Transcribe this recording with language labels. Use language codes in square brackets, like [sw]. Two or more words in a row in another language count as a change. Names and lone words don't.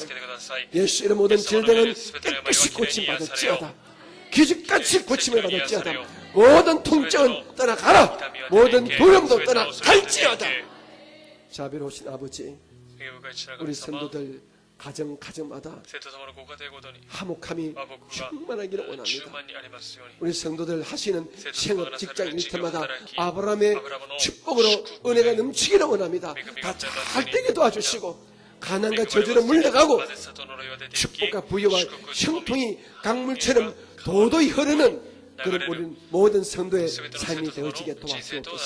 [ko] 예수 이름 모든 질병은 깨끗이 고침받을지어다. 기적같이 고침을 받을지어다. 모든 통증은 떠나가라. 모든 두려움도 떠나갈지어다. 자비로우신 아버지 우리 성도들 가정마다 [ja] 生徒様のご家庭ごとに [ko] 화목함이 [ja] 和睦が [ko] 충만하기를 [ja] 充 [ko] 원합니다. [ja] 満にありますように [ko] 우리 성도들 하시는 생업, 직장 일터마다 아브라함의 아브라함의 축복으로 은혜가 넘치기를 원합니다. 다 잘 되게 도와주시고 가난과 저주로 물러가고 축복과 부여와 형통이 강물처럼 도도히 흐르는 그런 우리 모든 성도의 삶이 되어지게 도와주옵소서.